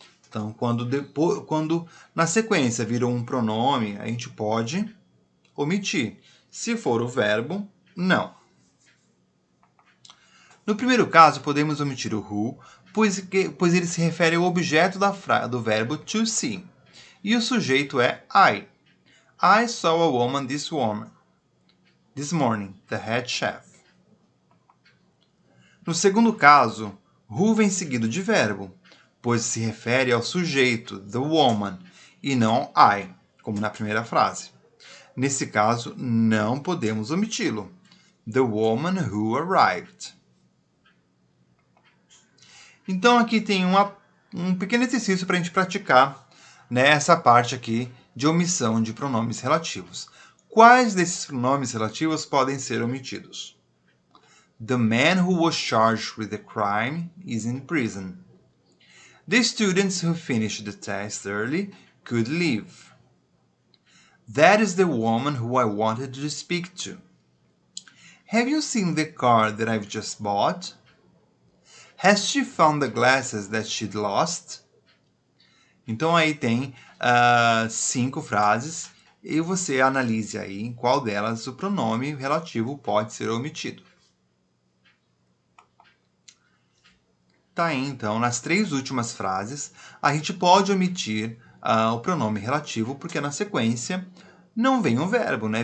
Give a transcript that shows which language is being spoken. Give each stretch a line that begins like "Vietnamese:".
Portuguese: Então, quando na sequência vira um pronome, a gente pode omitir. Se for o verbo, não. No primeiro caso, podemos omitir o who, pois ele se refere ao objeto do verbo to see. E o sujeito é I.
English: I saw a woman this morning, the head chef.
Portuguese: No segundo caso, who vem seguido de verbo, pois se refere ao sujeito,
English: the woman,
Portuguese: e não I, como na primeira frase. Nesse caso, não podemos omiti-lo.
English: The woman who arrived.
Portuguese: Então aqui tem um pequeno exercício para a gente praticar nessa parte aqui de omissão de pronomes relativos. Quais desses pronomes relativos podem ser omitidos?
English: The man who was charged with the crime is in prison. The students who finished the test early could leave. That is the woman who I wanted to speak to. Have you seen the car that I've just bought? Has she found the glasses that she'd lost?
Portuguese: Então aí tem 5 frases e você analise aí em qual delas o pronome relativo pode ser omitido. Tá aí, então, nas 3 últimas frases, a gente pode omitir o pronome relativo porque na sequência não vem um verbo, né?